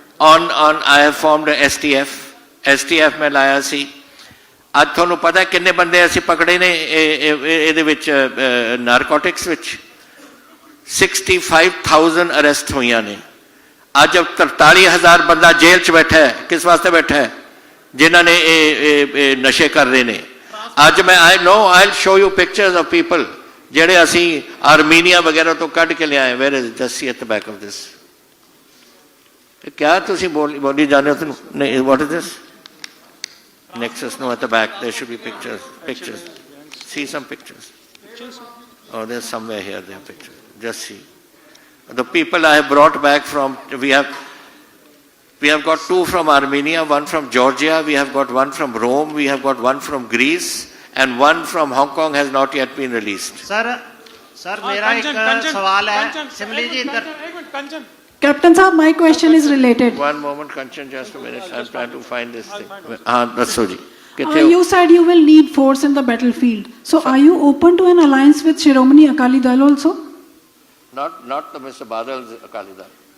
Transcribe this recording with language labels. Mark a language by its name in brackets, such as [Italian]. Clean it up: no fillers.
[English] I have formed a STF [Punjabi] ਮੈਂ ਲਾਇਆ ਸੀ। ਅੱਜ ਤੁਹਾਨੂੰ ਪਤਾ ਕਿੰਨੇ ਬੰਦੇ ਅਸੀਂ ਪਕੜੇ ਨੇ ਇਹਦੇ ਵਿੱਚ ਨਾਰਕੋਟਿਕਸ ਵਿੱਚ 65,000 ਅਰੈਸਟ ਹੋਈਆਂ ਨੇ। ਅੱਜ 43,000 ਬੰਦਾ ਜੇਲ੍ਹ 'ਚ ਬੈਠਾ ਹੈ। ਕਿਸ ਵਾਸਤੇ ਬੈਠਾ ਹੈ? ਜਿਨ੍ਹਾਂ ਨੇ ਇਹ ਨਸ਼ੇ ਕਰ ਰਹੇ ਨੇ। ਅੱਜ ਮੈਂ [English] I'll show you pictures of people [Punjabi] ਜਿਹੜੇ ਅਸੀਂ ਆਰਮੀਨੀਆ ਵਗੈਰਾ ਤੋਂ ਕੱਢ ਕੇ ਲਿਆਏ। [English] where is just see at the back of this? [Punjabi] ਕਿਆ ਤੁਸੀਂ ਬੋਲੀ ਜਾਂਦੇ ਹੋ ਤੁਹਾਨੂੰ? ਨਹੀਂ, [English] what is this? Nexus, no, at the back there should be pictures. See some pictures. Oh, there's somewhere here there are pictures. Just see the people I have brought back from. We have got 2 from Armenia, 1 from Georgia, we have got 1 from Rome, we have got 1 from Greece, and 1 from Hong Kong has not yet been released. [Hindi] Sir मेरा एक सवाल है सिमली जी इधर। [English] Captain Saab, my question is related. One moment, Kanchan, just a minute. I'm trying to find this thing. That's so ji. You said you will need force in the battlefield. So are you open to an alliance with Shiromani Akali Dal also? Not the Mr. Badal's Akali Dal.